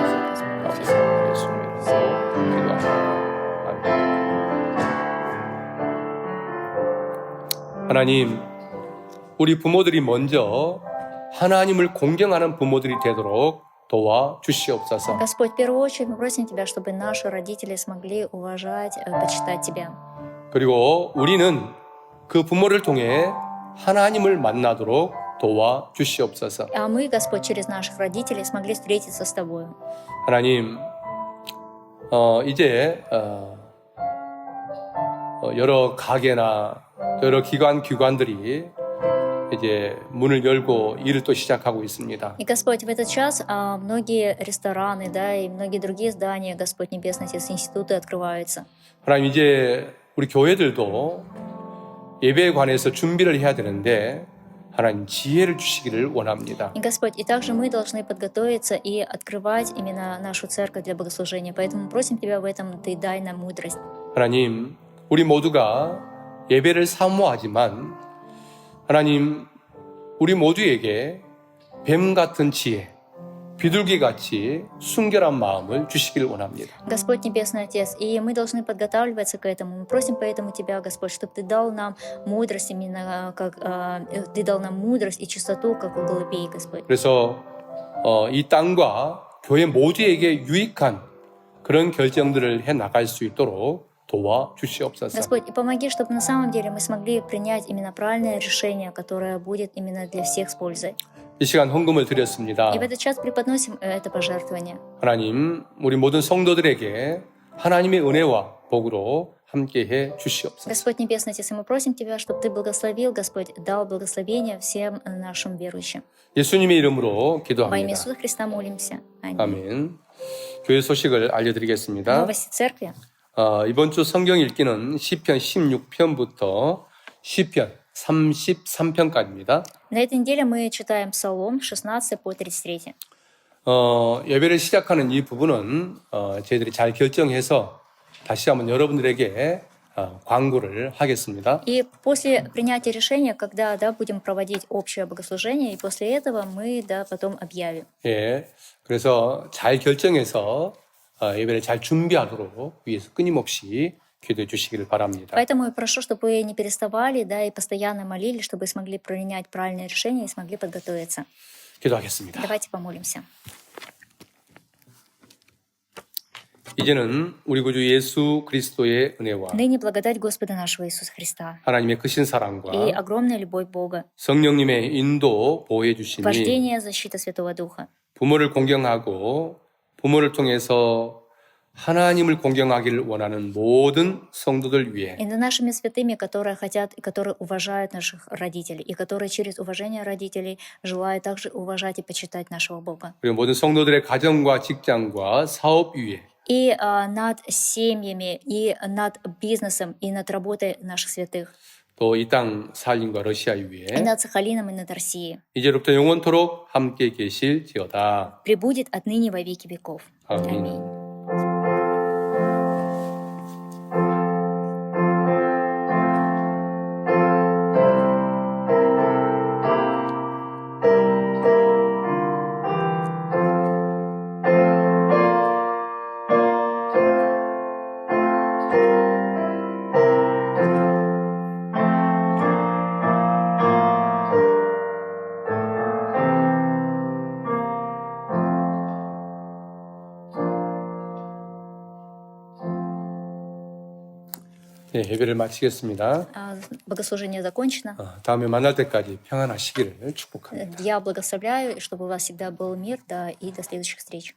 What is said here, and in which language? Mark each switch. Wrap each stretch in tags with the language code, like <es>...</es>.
<ko>감사합니다. 예수님의 이름으로 기도합니다. 하나님, 우리 부모들이 먼저 하나님을 공경하는 부모들이 되도록 도와주시옵소서.</ko> <ru>Господь, в первую очередь мы просим Тебя, чтобы наши родители смогли уважать, почитать Тебя.</ru> <ko>그리고 우리는 그 부모를 통해 하나님을 만나도록 도와주시옵소서.</ko> <ru>А мы, Господь, через наших родителей смогли встретиться с Тобою.</ru> <ko>하나님, 이제 여러 가게나 여러 기관들이 이제 문을 열고 일을 또 시작하고 있습니다.</ko> <ru>И, Господь, в этот час многие рестораны, и многие другие здания, Господь Небесный Отец, институты открываются.</ru> <ko>하나님, 이제 우리 교회들도 예배에 관해서 준비를 해야 되는데 하나님 지혜를 주시기를 원합니다.</ko> <ru>И, Господь, и также мы должны подготовиться и открывать именно нашу церковь для богослужения. Поэтому просим Тебя в этом, Ты дай нам мудрость.</ru> <ko>하나님, 우리 모두가 예배를 사모하지만 하나님, 우리 모두에게 뱀 같은 지혜, 비둘기 같이 순결한 마음을 주시길 원합니다.</ko> <ru>Господь Небесный Отец, и мы должны подготавливаться к этому. Мы просим поэтому Тебя, Господь, чтобы Ты дал нам мудрость, именно как Ты дал нам мудрость и чистоту, как у голубей, Господь.</ru> <ko>그래서 이 땅과 교회 모두에게 유익한 그런 결정들을 해 나갈 수 있도록 도와주시옵소서.</ko> <ru>Господь, и помоги, чтобы на самом деле мы смогли принять именно правильное решение, которое будет именно для всех с пользой.</ru> <ko>이 시간 헌금을 드렸습니다.</ko> <ru>И в этот час преподносим это пожертвование.</ru> <ko>하나님, 우리 모든 성도들에게 하나님의 은혜와 복으로 함께해 주시옵소서.</ko> <ru>Господь Небесный Отец, и мы просим Тебя, чтобы Ты благословил, Господь, дал благословение всем нашим верующим.</ru> <ko>예수님의 이름으로</ko> <ru>Во имя Иисуса Христа молимся. Аминь.</ru> <ko>아멘. 교회 소식을 알려드리겠습니다.</ko> <ru>Новости церкви.</ru> <ko>이번 주 성경 읽기는 시편 16편부터 시편 33편까지입니다.</ko> <ru>На этой неделе мы читаем Псалом 16 по 33.</ru> <ko>예배를 시작하는 이 부분은 저희들이 잘 결정해서 다시 한번 여러분들에게 광고를 하겠습니다.</ko> <ru>И после принятия решения, когда будем проводить общее богослужение, и после этого мы потом объявим.</ru> <ko>예, 그래서 잘 결정해서 예배를 잘 준비하도록 위해서 끊임없이 기도해 주시기를 바랍니다.</ko> <ru>Поэтому я прошу, чтобы вы не переставали, и постоянно молились, чтобы смогли принять правильное решение и смогли подготовиться.</ru> <ko>기도하겠습니다.</ko> <ru>Давайте помолимся.</ru> <ko>이제는 우리 구주 예수 그리스도의 은혜와</ko> <ru>Ныне благодать Господа нашего Иисуса Христа</ru> <ko>하나님의 크신 사랑과</ko> <ru>и огромная любовь Бога,</ru> <ko>성령님의 인도 보호해 주심이</ko> <ru>вождение, защита Святого Духа,</ru> <ko>부모를 공경하고 부모를 통해서 하나님을 공경하기를 원하는 모든 성도들 위해</ko> <ru>и над нашими святыми, которые хотят и которые уважают наших родителей, и которые через уважение родителей желают также уважать и почитать нашего Бога.</ru> <ko>그리고 모든 성도들의 가정과 직장과 사업 위에</ko> <ru>И над семьями, и над бизнесом, и над работой наших святых,</ru> <ko>또 이 땅 살림과 러시아</ko> <ru>и</ru> <ko>위에</ko> <ru>над Сахалином, и над Россией.</ru> <ko>이제로부터 영원토록 함께 계실지어다.</ko> <ru>Пребудет отныне во веки веков.</ru> <ko>아멘.</ko> <ru>Аминь.</ru> <ko>네, 예배를 마치겠습니다.</ko> <ru>Богослужение закончено.</ru> <ko>다음에 만날 때까지 평안하시기를 축복합니다.</ko> <ru>Я благословляю, чтобы у вас всегда был мир, и до следующих встреч.</ru>